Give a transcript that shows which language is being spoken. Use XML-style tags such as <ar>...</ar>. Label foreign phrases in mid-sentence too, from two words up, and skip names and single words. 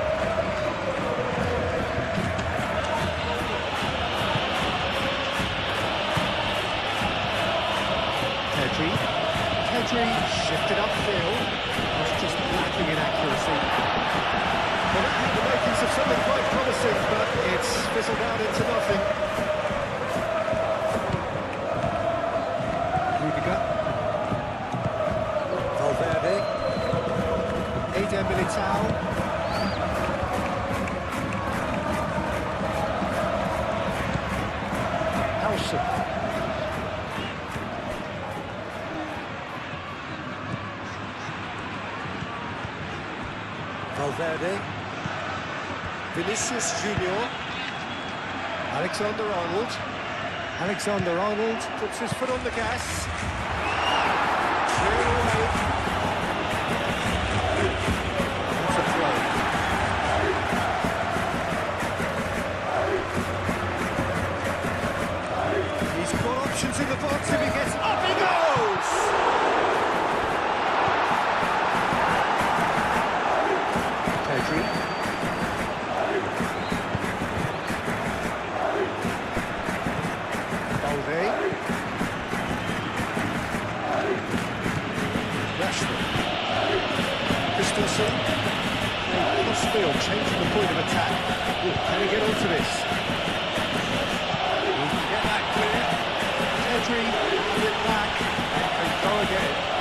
<en>Pedri shifted upfield. Was just lacking in accuracy. Well, that had the makings of something quite promising, but it's fizzled out into nothing. Rudiger. Valverde. Eder Militao. Howson. Valverde. Vinicius Junior. Alexander-Arnold. Alexander-Arnold puts his foot on the gas. Clear away. It's a throw. He's got options in the box if he gets up, he goes! Pedri. Balde. Rashford. Christensen. Crossfield, changing the point of attack. Ooh, can he get onto this? He can get that clear. Pedri, hand it back, and go again.</en>